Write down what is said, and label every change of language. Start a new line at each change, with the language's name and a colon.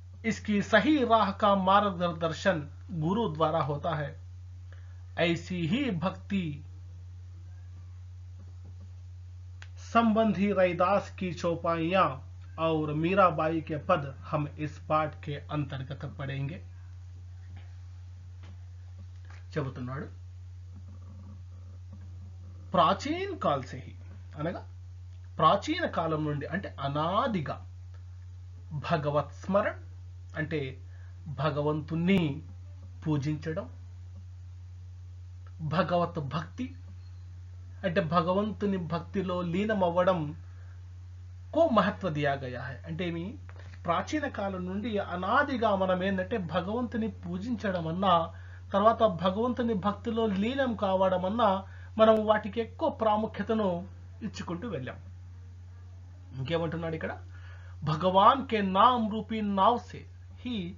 Hindi: इसकी सही राह का मार्गदर्शन गुरु द्वारा होता है. ऐसी ही भक्ति संबंधी रैदास की चौपाइयां और मीराबाई के पद हम इस पाठ के अंतर्गत पढ़ेंगे.
Telugu: చెబుతున్నాడు,
Hindi: ప్రాచీన కాల్ సే హి
Telugu: అనగా ప్రాచీన కాలం నుండి, అంటే అనాదిగా, భగవత్ స్మరణ్ అంటే భగవంతుణ్ణి పూజించడం, భగవత్ భక్తి అంటే భగవంతుని భక్తిలో లీనమవ్వడం
Hindi: కో మహత్వ దియా గయా హై.
Telugu: అంటే ప్రాచీన కాలం నుండి అనాదిగా మనం ఏంటంటే భగవంతుని పూజించడం అన్నా, తర్వాత భగవంతుని భక్తిలో లీనం కావడం అన్నా మనం వాటికి ఎక్కువ ప్రాముఖ్యతను ఇచ్చుకుంటూ వెళ్ళాం. ఇంకేమంటున్నాడు ఇక్కడ,
Hindi: भगवान के नाम रूपी नाव से ही